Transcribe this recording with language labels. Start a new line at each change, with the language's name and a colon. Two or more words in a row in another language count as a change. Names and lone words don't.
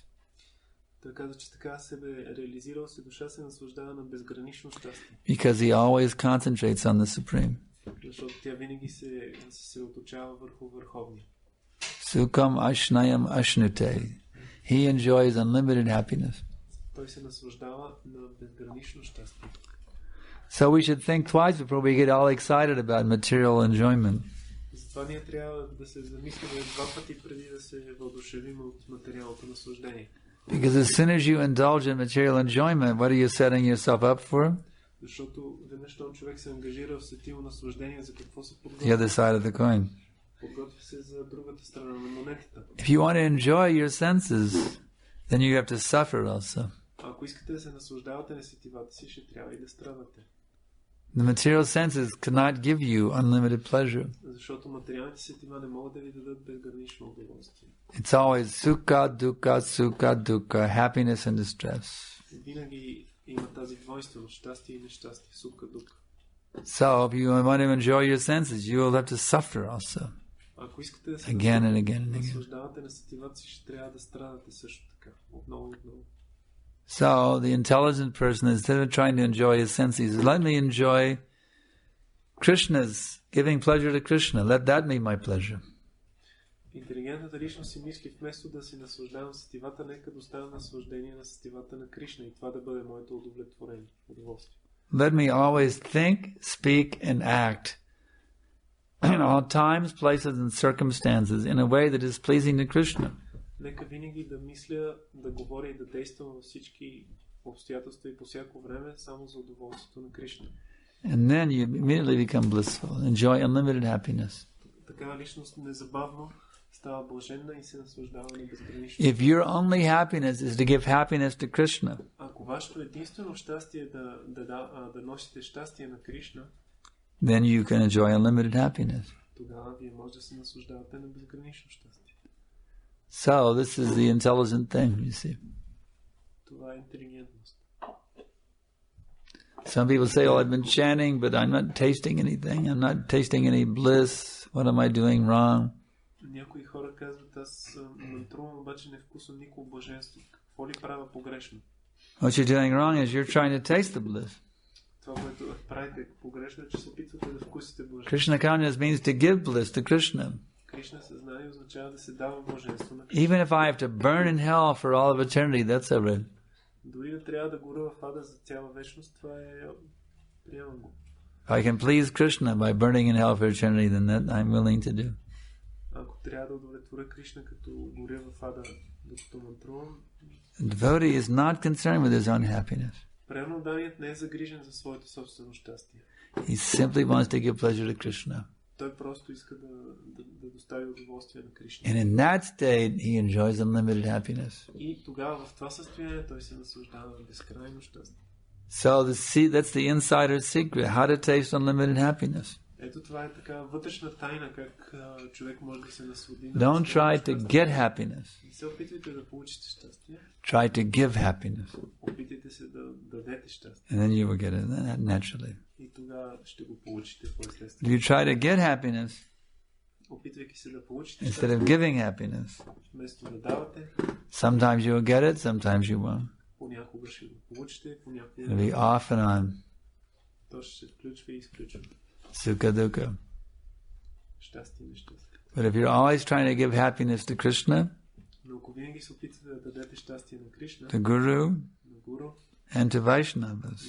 Bulgarian: Той казва, че така себе реализирал се душа се наслаждава на безгранично щастие.
English: Because he always concentrates on the Supreme.
Bulgarian: Защото тя винаги се съсредоточава върху Върховния.
Sanskrit: सुखम् अश्नयम् अश्नुते.
English: He enjoys unlimited happiness.
Bulgarian: Той се наслаждава на безгранично щастие.
English: So we should think twice before we get all excited about material enjoyment.
Bulgarian: Затова ние трябва да се замислим два пъти преди да се въодушевим от материалното наслаждение.
English: Because as soon as you indulge in material enjoyment, what are you setting yourself up for?
Bulgarian: Защото веднъж този човек се ангажира в сетивно наслаждение, за какво се
English: The
Bulgarian: подготвя?
English: other side of the coin.
Bulgarian: Подготвя се за другата страна на монетата.
English: If you want to enjoy your senses, then you have to suffer also.
Bulgarian: Ако искате да се наслаждавате на сетивата си, ще трябва и да страдате.
English: The material senses cannot give you unlimited pleasure.
Bulgarian: Защото материалните сетива не могат да ви дадат безгранично удоволствие.
English: It's always
Sanskrit: सुख, दुःख,
English: happiness and distress.
Bulgarian: Винаги има тази двойственост, щастие и нещастие,
Sanskrit: सुख, दुःख.
English: So if you want to enjoy your senses, you will have to suffer also.
Bulgarian: Ако искате да се
English: Again and again and again.
Bulgarian: наслаждавате на сетивата си, ще трябва да страдате също така. Отново и отново.
English: So the intelligent person, instead of trying to enjoy his senses, let me enjoy Krishna's, giving pleasure to Krishna. Let that be my pleasure.
Bulgarian: Интелигентната личност си мисли, вместо да си наслаждавам сетивата, нека доставя наслаждение на сетивата на Кришна и това да бъде моето удовлетворение, удоволствие.
English: Let me always think, speak, and act in all times, places, and circumstances in a way that is pleasing to Krishna.
Bulgarian: Нека винаги да мисля, да говоря и да действам във всички обстоятелства и по всяко време само за удоволствието на Кришна.
English: And then you immediately become blissful, enjoy unlimited happiness.
Bulgarian: Такава личност незабавно става блаженна и се наслаждава на безгранично.
English: If your only happiness is to give happiness to Krishna,
Bulgarian: Ако вашето единствено щастие е да носите щастие на Кришна,
English: then you can enjoy unlimited happiness.
Bulgarian: тогава вие може да се наслаждавате на безгранично щастие.
English: So this is the intelligent thing, you see.
Bulgarian: Това е интелигентност.
English: Some people say, "Oh, I've been chanting, but I'm not tasting anything. I'm not tasting any bliss. What am I doing wrong?"
Bulgarian: Някои хора казват, аз мантрувам, обаче не вкусвам никакво блаженство. Какво ли правя погрешно?
English: What you're doing wrong is you're trying to taste the bliss.
Bulgarian: Това, което правите погрешно, е, че се опитвате да вкусите блаженство.
English: Krishna consciousness means to give bliss to Krishna.
Bulgarian: Кришна съзнание означава да се дава блаженство на Кришна.
English: Even if I have to burn in hell for all of eternity, that's alright.
Bulgarian: Дори да трябва да горя в ада за цяла вечност, това е приемам го.
English: If I can please Krishna by burning in hell for eternity, then that I'm willing to do.
Bulgarian: Ако трябва да удовлетворя Кришна, като горя в ада, докато мантрувам,
English: The devotee is not concerned with his own happiness.
Bulgarian: преданният не е загрижен за своето собствено щастие.
English: He simply wants to give pleasure to Krishna.
Bulgarian: Той просто иска да достави удоволствие на Кришна.
English: And in that state, he enjoys unlimited happiness.
Bulgarian: И тогава в това състояние той се наслаждава на безкрайно щастие.
English: So that's the insider's secret, how to taste unlimited happiness.
Bulgarian: Ето това е така вътрешна тайна, как човек може да се наслади на
English: Don't try to
Bulgarian: щастие.
English: get happiness.
Bulgarian: Не се опитвайте да получите щастие.
English: Try to give happiness.
Bulgarian: Опитайте се да дадете щастие.
English: And then you will get it naturally.
Bulgarian: И тогава ще го получите
English: If
Bulgarian: по-естествено.
English: you try to get happiness,
Bulgarian: Опитвайки се да получите
English: instead
Bulgarian: щастие,
English: of giving happiness,
Bulgarian: вместо да давате,
English: sometimes you will get it, sometimes you won't.
Bulgarian: понякога ще го получите, понякога
English: It'll be off and on.
Bulgarian: то ще се включва и изключва.
Sanskrit: सुख दुःख.
Bulgarian: Щастие и нещастие.
English: But if you're always trying to give happiness to Krishna,
Bulgarian: Но ако винаги се опитвате да дадете щастие на Кришна,
English: to Guru,
Bulgarian: на Гуру
English: and to Vaishnavas,